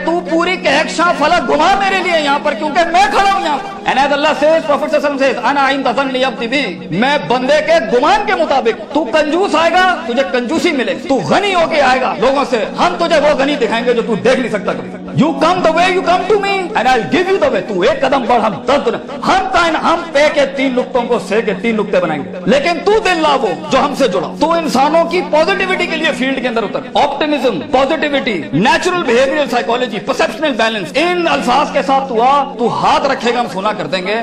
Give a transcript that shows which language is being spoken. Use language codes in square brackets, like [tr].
[ur] تو پوری کہکشاں فلک گھما میرے لیے یہاں پر، کیونکہ میں کھڑا ہوں یہاں پر. [en] And as Allah says, Prophet صلی اللہ علیہ وسلم says, [ar] انا عند ظن عبدی بی، [ur] میں بندے کے گمان کے مطابق. تو کنجوس آئے گا تجھے کنجوسی ملے، تو غنی ہو کے آئے گا لوگوں سے، ہم تجھے وہ غنی دکھائیں گے جو تو دیکھ نہیں سکتا کبھی. [en] You come the way you come to me and I'll give you the way. [ur] تو ایک قدم بڑھ، ہم 10 قدم. ہم پے کے 3 نقطوں کو سے کے 3 نقطے بنائیں گے، لیکن تو دل لا وہ جو ہم سے جڑا. تو انسانوں کی پوزیٹیوٹی کے لیے فیلڈ کے اندر Uttar. Optimism, positivity, natural behaviour psychology, perceptual balance, ان الفاظ کے ساتھ تو ہاتھ رکھے گا ہم سنا کر دیں گے.